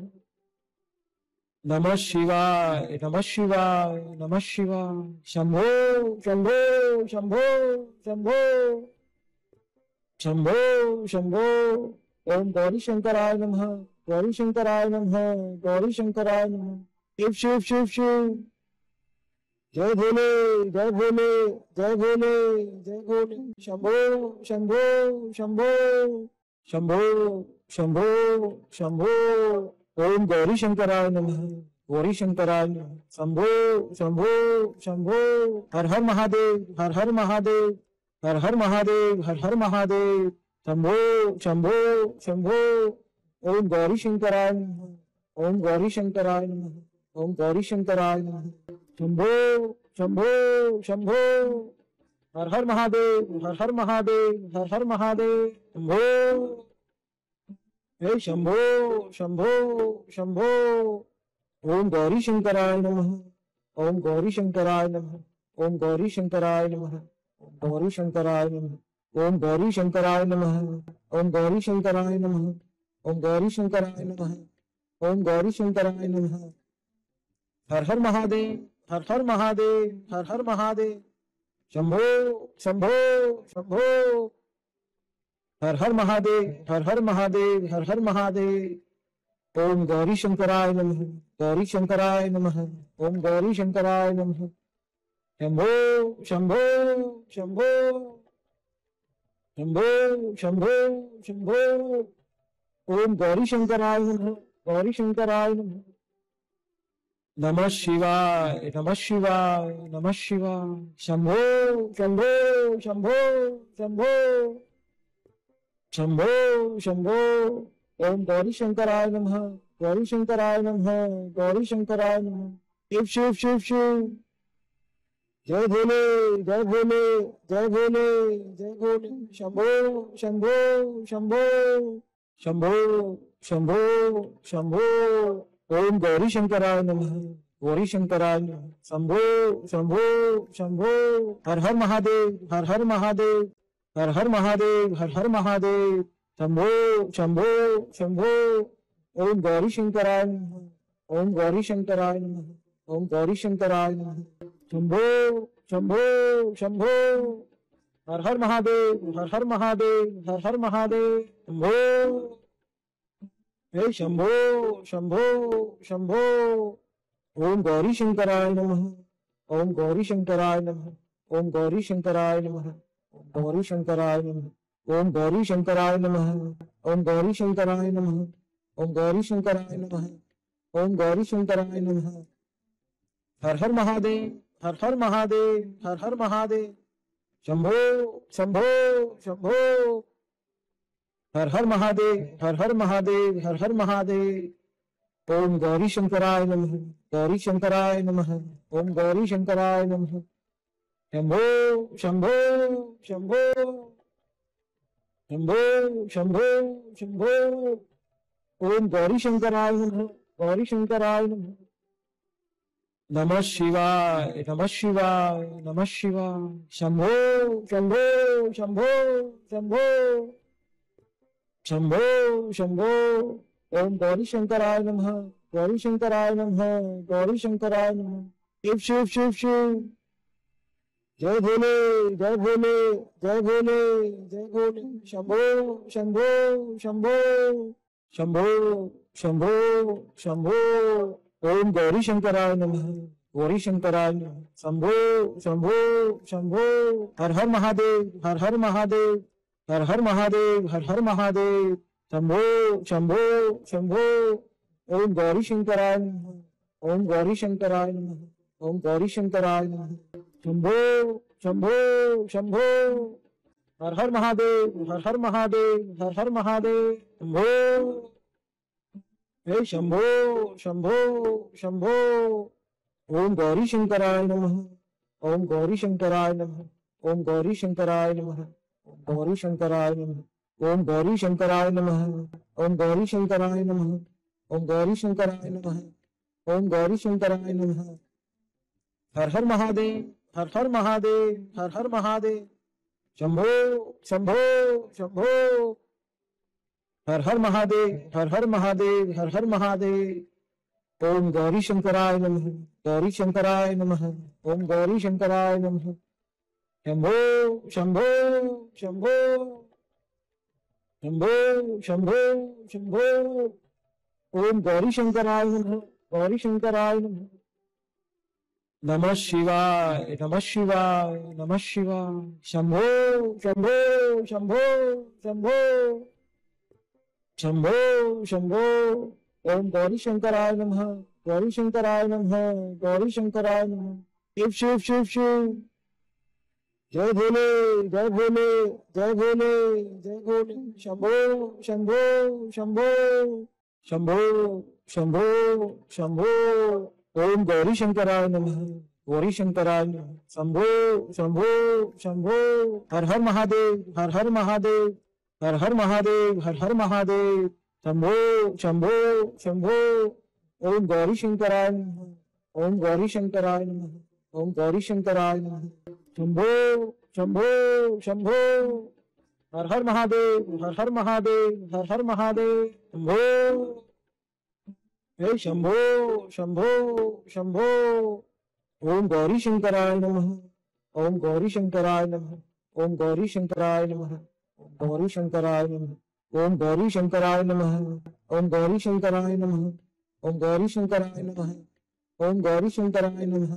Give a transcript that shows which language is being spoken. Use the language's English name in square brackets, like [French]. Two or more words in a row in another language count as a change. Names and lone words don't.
[Sanskrit] नमः शिवाय, नमः शिवाय, नमः शिवाय। शंभो शंभो शंभो शंभो शंभो शंभो। ओम गौरी शंकराय नमः, गौरी शंकराय नमः, गौरी शंकराय नमः। शिव शिव शिव शिव। [Hindi] जय भोले, जय भोले, जय भोले, जय भोले। [Sanskrit] शंभो शंभो शंभो शंभो शंभो शंभो। ओम गौरी शंकराय नमः, गौरी शंकराय नमः। शंभो शंभो शंभो। हर हर महादेव, हर हर महादेव, हर हर महादेव, हर हर महादेव। शंभो शंभो शंभो। ओम गौरी शंकराय नमः, ओम गौरी शंकराय नमः, ओम गौरी शंकराय नमः। शंभो शंभो शंभो। हर हर महादेव, हर हर महादेव, हर हर महादेव। शंभो हे शंभो शंभो शंभो। ओम गौरी शंकराय नमः, ओम गौरी शंकराय नमः, ओम गौरी शंकराय नमः, ओम गौरी शंकराय नमः, ओम गौरी शंकराय नमः, ओम गौरी शंकराय नमः, ओम गौरी शंकराय नमः, ओम गौरी शंकराय नमः। हर हर महादेव, हर हर महादेव, हर हर महादेव। शंभो शंभो शंभो। हर हर महादेव, हर हर महादेव, हर हर महादेव। ओम गौरी शंकराय नमः, गौरी शंकराय नमः, ओम गौरी शंकराय नमः। शंभो शंभो शंभो शंभो शंभो शंभो। ओम गौरी शंकराय नमः, गौरी शंकराय नमः। नमः शिवाय, नमः शिवाय, नमः शिवाय। शंभो शंभो शंभो शंभो शंभो शंभो। ओम गौरी शंकराय नमः, गौरी शंकराय नमः, गौरी शंकराय नमः। शिव शिव शिव शिव। [Hindi] जय भोले, जय भोले, जय भोले, जय भोले। [Sanskrit] शंभो शंभो शंभो शंभो शंभो शंभो। ओम गौरी शंकराय नमः, गौरी शंकराय नमः। शंभो शंभो शंभो। हर हर महादेव, हर हर महादेव, हर हर महादेव, हर हर महादेव। शंभो शंभो शंभो। ओम गौरी शंकराय नमः, ओम गौरी शंकराय नमः, ओम गौरी शंकराय नमः। शंभो शंभो शंभो। हर हर महादेव, हर हर महादेव, हर हर महादेव। शंभो हे शंभो शंभो शंभो। ओम गौरी शंकराय नमः, ओम गौरी शंकराय नमः, ओम गौरी शंकराय नमः, ओम गौरी शंकराय नमः, ओम गौरी शंकराय नमः, ओम गौरी शंकराय नमः, ओम गौरी शंकराय नमः, ओम गौरी शंकराय नमः। हर हर महादेव, हर हर महादेव, हर हर महादेव। शंभो शंभो शंभो। हर हर महादेव, हर हर महादेव, हर हर महादेव। ओम गौरी शंकराय नमः, गौरी शंकराय नमः, ओम गौरी शंकराय नमः। शंभो शंभो शंभो शंभो शंभो शंभो। ओम गौरी शंकराय नमः, गौरी शंकराय नमः। नमः शिवाय, नमः शिवाय, नमः शिवाय। शंभो शंभो शंभो शंभो शंभो शंभो। ओम गौरी शंकराय नमः, गौरी शंकराय नमः, गौरी शंकराय नमः। शिव शिव शिव शिव। [Hindi] जय भोले, जय भोले, जय भोले, जय भोले। [Sanskrit] शंभो शंभो शंभो शंभो शंभो शंभो। ओम गौरी शंकराय नमः, गौरी शंकराय नमः। शंभो शंभो शंभो। हर हर महादेव, हर हर महादेव, हर हर महादेव, हर हर महादेव। शंभो शंभो शंभो। ओम गौरी शंकराय नमः, ओम गौरी शंकराय नमः, ओम गौरी शंकराय नमः। शंभो शंभो शंभो। हर हर महादेव, हर हर महादेव, हर हर महादेव। शंभो हे शंभो शंभो शंभो। ओम गौरी शंकराय नमः, ओम गौरी शंकराय नमः, ओम गौरी शंकराय नमः, ओम गौरी शंकराय नमः, ओम गौरी शंकराय नमः, ओम गौरी शंकराय नमः, ओम गौरी शंकराय नमः, ओम गौरी शंकराय नमः। हर हर महादेव, हर हर महादेव, हर हर महादेव। शंभो शंभो शंभो। हर हर महादेव, हर हर महादेव, हर हर महादेव। ओम गौरी शंकराय नमः, गौरी शंकराय नमः, ओम गौरी शंकराय नमः। शंभो शंभो शंभो शंभो शंभो शंभो। ओम गौरी शंकराय नमः, गौरी शंकराय नमः। नमः शिवाय, नमः शिवाय, नमः शिवाय। शंभो शंभो शंभो शंभो शंभो शंभो। ओम गौरी शंकराय नमः, गौरी शंकराय नमः, गौरी शंकराय नमः। शिव शिव शिव शिव। [Hindi] जय भोले, जय भोले, जय भोले, जय भोले। [Sanskrit] शंभो शंभो शंभो शंभो शंभो शंभो। ओम गौरी शंकराय नमः, गौरी शंकराय नमः। शंभो शंभो शंभो। हर हर महादेव, हर हर महादेव, हर हर महादेव, हर हर महादेव। शंभो शंभो शंभो। ओम गौरी शंकराय नमः, ओम गौरी शंकराय नमः, ओम गौरी शंकराय नमः। शंभो शंभो शंभो। हर हर महादेव, हर हर महादेव, हर हर महादेव। शंभो हे शंभो शंभो शंभो। ओम गौरी शंकराय नमः, ओम गौरी शंकराय नमः, ओम गौरी शंकराय नमः, ओम गौरी शंकराय नमः, ओम गौरी शंकराय नमः, ओम गौरी शंकराय नमः, ओम गौरी शंकराय नमः, ओम गौरी शंकराय नमः।